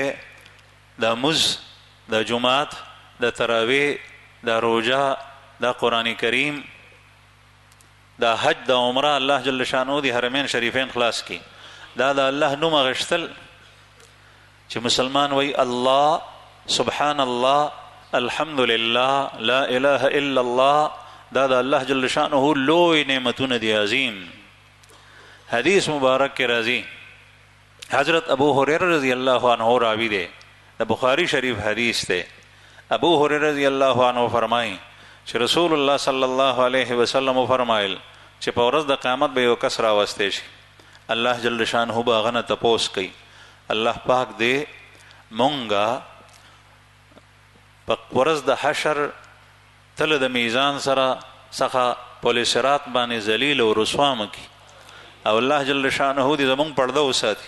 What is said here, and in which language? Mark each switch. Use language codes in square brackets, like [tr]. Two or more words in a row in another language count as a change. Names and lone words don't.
[ps] دا مز، دا جمعات، دا تراویح، دا روجا، دا قرآن کریم، دا حج، دا عمره، [ar] الله جل شانه [ps] دی حرمین شریفین خلاص کی. دا د الله نوم اغشتل چې مسلمان وی الله، [ar] سبحان الله، الحمدلله، لا اله الا الله، [ps] دا د [ar] الله جل شانه [ps] لوی نعمتونه دی عظیم. حدیث مبارک کے راضی حضرت ابو هريره [ar] رضی اللہ عنہ [ps] راوی دے، دا بخاری شریف حدیث دے. ابو هريره [ar] رضی اللہ عنہ [ps] فرمائیں چې [ar] رسول الله صلی الله علیه وسلم [ps] فرمایل چې په ورځ د قیامت به یو کس راوستی شي، [ar] الله جل شانه [ps] به هغه نه تپوس کوي، الله پاک دې مونږه په ورځ د حشر تل د میزان سره څخه پل صراط باندې ذلیل او رسوا مکي، او [ar] الله جل شانه [ps] دې زمونږ پرده وساتي.